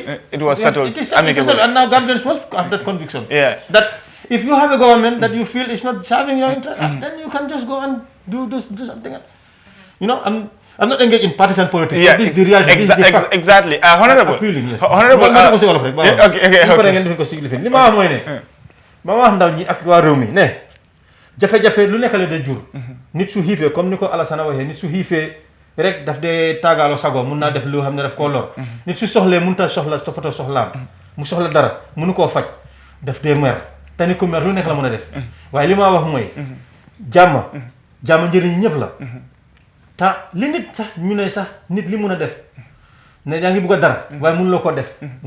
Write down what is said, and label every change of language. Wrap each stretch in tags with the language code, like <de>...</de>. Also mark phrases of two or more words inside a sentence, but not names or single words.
<en>it was settled. It is amicable. And now Gambians must have that conviction. That if you have a government that you feel is not serving your interest, then you can just go and do something. I'm not engaged in partisan politics. This is the reality. This is the fact. Exactly. Honorable. Honorable. Okay.</en> <wo>jafe-jafe lu nekk la day jur nit su xiifee comme ni ko Alassane waxee nit su xiifee rek daf dee taagaalo sago mun naa def lu xam ne daf koo lor nit su soxlee mun ta soxla toppatoo soxlaam mu soxla dara munu koo faj daf dee mer te ni ko mer lu nekk la mën a def waaye li ma wax mooy jàmm jàmm njëriñ ñëpp la ta li nit sax ñu ne sax nit li mun a def ne yaa ngi bugg a dara waaye mënuloo ko def</wo>